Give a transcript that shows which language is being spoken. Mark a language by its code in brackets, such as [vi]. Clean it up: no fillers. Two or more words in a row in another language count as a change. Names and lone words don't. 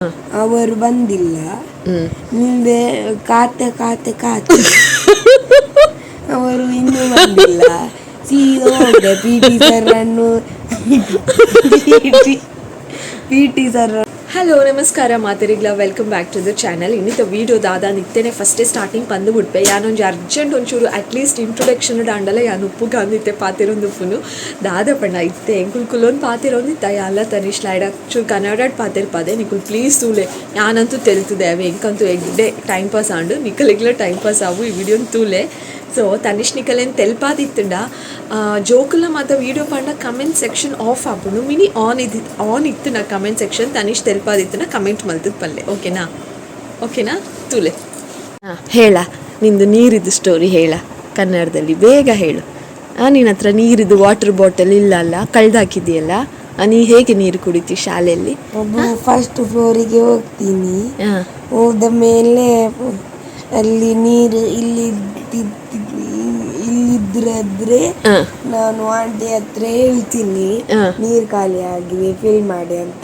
[kn] ಅವರು ಬಂದಿಲ್ಲ. ಮುಂದೆ ಕಾತೆ ಕಾತೆ ಕಾತೆ ಅವರು ಇನ್ನೂ ಬಂದಿಲ್ಲ. ಸೀದಾ ಹೋದೆ ಪಿ ಟಿ ಸರ್. [tcy] ಹಲೋ ನಮಸ್ಕಾರ ಮಾತರಿಗ್ಲ, [en] welcome back to the channel. [tcy] ಇನ್ನಿತ ವೀಡಿಯೋ ದಾದ ನಿತ್ತೆನೆ [en] firste starting [tcy] ಬಂದು ಬಿಡ್ಪೆ. ಯಾನೊಂದು ಅರ್ಜೆಂಟ್ ಒಂಚೂರು [en] atleast introduction [tcy] ಡಾಂಡಲ ಯಾನು ಉಪ್ಪು ಗಾಂದಿತ್ತೆ ಪಾತಿರೊಂದುಪ್ಪುನು ದಾದ ಪಂಡ ಇತ್ತೆ ಎಂಕುಲ್ ಕುಲೊಂದು ಪಾತಿರೊಂದಿತ್ತ ಎಲ್ಲ ತನಿಷ್ ಲೈಡ್ ಚೂರು ಕನ್ನಡ ಪಾತಿರ್ಪಾದೆ ನಿಕುಲ್ ಪ್ಲೀಸ್ ತೂಲೆ ಯಾನಂತೂ ತೆಲ್ತದೆ ಅವೆ ಎಂಕಂತೂ ಎಗ್ಡೆ [en] time pass [tcy] ಆಂಡು ನಿಕಲಿಗ್ಲ [en] time pass [tcy] ಆವು ಈ ವಿಡಿಯೋನ ತೂಲೆ. ಸೊ ತನಿಷ್ ನಿಕಲೇನು ತೆಲ್ಪಾದಿತ್ತಂಡ ಜೋಕುಲ ಮಾತ ವೀಡಿಯೋ ಪಂಡ [en] comment section off [tcy] ಆಪುಂಡು ಮಿನಿ ಆನ್ ಇತ್ತು ನಾ [en] comment section [tcy] ತನಿಷ್ ತೆಲ್ಪಾದಿತ್ತನ ಕಮೆಂಟ್ ಮಲ್ತದ ಪಲ್ಲೆ. ಓಕೆನಾ ತೂಲೆ [kn] ಹೇಳ ನಿಂದು ನೀರಿದ್ದು ಸ್ಟೋರಿ ಹೇಳ ಕನ್ನಡದಲ್ಲಿ ಬೇಗ ಹೇಳು. ನಿನ್ನ ಹತ್ರ ನೀರಿದ್ದು [en] water bottle [kn] ಇಲ್ಲ ಅಲ್ಲ, ಕಳ್ದಾಕಿದೆಯಲ್ಲ, ನೀ ಹೇಗೆ ನೀರು ಕುಡಿತಿ ಶಾಲೆಯಲ್ಲಿ? [en] first floorige [kn] ಹೋಗ್ತೀನಿ. ಹೋದ ಮೇಲೆ ಅಲ್ಲಿ ನೀರು ಇಲ್ಲಿದ್ರೆ ನಾನು ಆಂಟಿ ಹತ್ರ ಹೇಳ್ತೀನಿ ನೀರ್ ಖಾಲಿ ಆಗಿದೆ ಫಿಲ್ ಮಾಡಿ ಅಂತ.